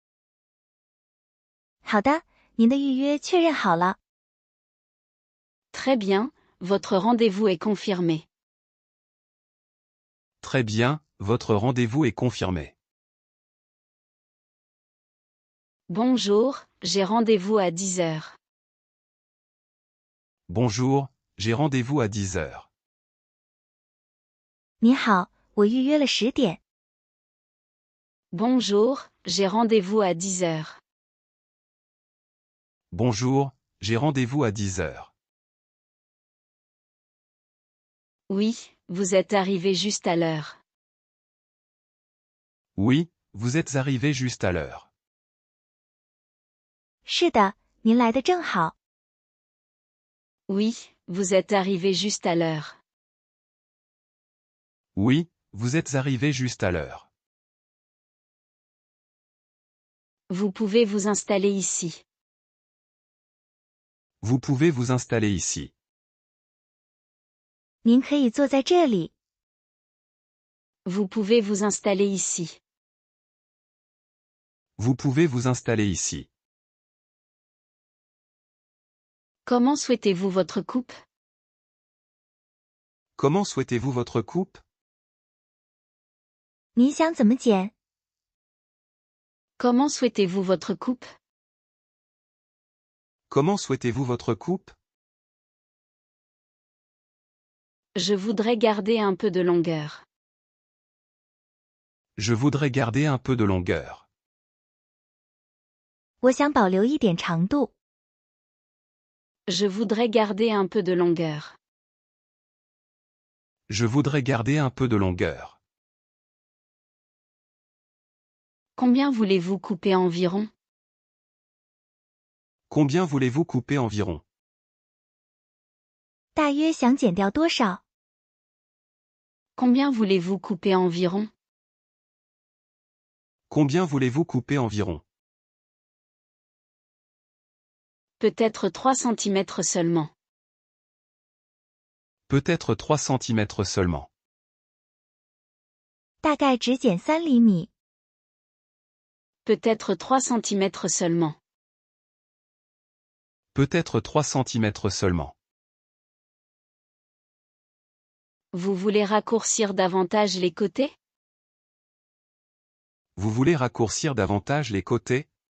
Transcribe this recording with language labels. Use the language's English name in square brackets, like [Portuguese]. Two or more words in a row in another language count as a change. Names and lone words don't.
[Chinese] 好的，您的预约确认好了。 [French] Très bien, votre rendez-vous est confirmé. Très bien, votre rendez-vous est confirmé. Bonjour, j'ai rendez-vous à 10 heures. Bonjour, j'ai rendez-vous à 10 heures. [Chinese] 你好，我预约了10点。 [French] Bonjour, j'ai rendez-vous à 10 heures. Bonjour, j'ai rendez-vous à 10 heures. Oui, vous êtes arrivé juste à l'heure. Oui, vous êtes arrivé juste à l'heure. [Chinese] 是的，您来的正好。 [French] Oui, vous êtes arrivé juste à l'heure. Oui, vous êtes arrivé juste à l'heure. Vous pouvez vous installer ici. Vous pouvez vous installer ici. [Chinese] 您可以坐在这里。 [French] Vous pouvez vous installer ici. Vous pouvez vous installer ici. Comment souhaitez-vous votre coupe? Comment souhaitez-vous votre coupe? [Chinese] 您想怎么剪？ [French] Comment souhaitez-vous votre coupe? Comment souhaitez-vous votre coupe? Je voudrais garder un peu de longueur. Je voudrais garder un peu de longueur. [Chinese] 我想保留一点长度。 [French] Je voudrais garder un peu de longueur. Je voudrais garder un peu de longueur. Combien voulez-vous couper environ? Combien voulez-vous couper environ? [Chinese] 大约想剪掉多少？ [French] Combien voulez-vous couper environ? Combien voulez-vous couper environ? Peut-être 3 cm seulement. Peut-être 3 cm seulement. [Chinese] 大概只剪3厘米。 [French] Peut-être 3 cm seulement. Peut-être 3 cm seulement. Vous voulez raccourcir davantage les côtés? Vous voulez raccourcir davantage les côtés?